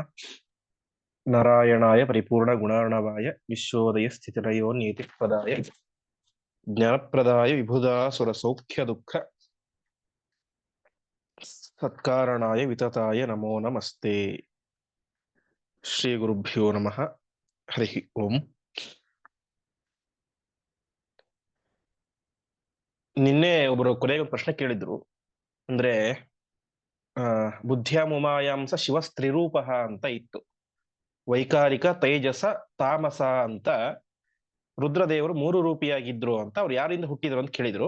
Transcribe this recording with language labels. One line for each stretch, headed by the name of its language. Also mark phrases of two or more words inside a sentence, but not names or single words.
Sanskrit: नारायणाय परिपूर्णगुणार्णवाय विश्वोदयस्थितिलयो नियतिप्रदाय ज्ञानप्रदाय विबुधासुरसौख्यदुःख सत्कारणाय वितताय नमो नमस्ते। श्रीगुरुभ्यो नमः। हरिः ओम।
Kannada: ನಿನ್ನೆ ಒಬ್ಬರು ಕೊನೆಗೆ ಒಂದು ಪ್ರಶ್ನೆ ಕೇಳಿದ್ರು. ಅಂದ್ರೆ ಬುದ್ಧಿಯ ಮುಮಾಯಾಂಸ ಶಿವಸ್ತ್ರಿರೂಪ ಅಂತ ಇತ್ತು. ವೈಕಾರಿಕ, ತೈಜಸ, ತಾಮಸ ಅಂತ ರುದ್ರದೇವರು ಮೂರು ರೂಪಿಯಾಗಿದ್ರು ಅಂತ ಅವ್ರು ಯಾರಿಂದ ಹುಟ್ಟಿದ್ರು ಅಂತ ಕೇಳಿದ್ರು.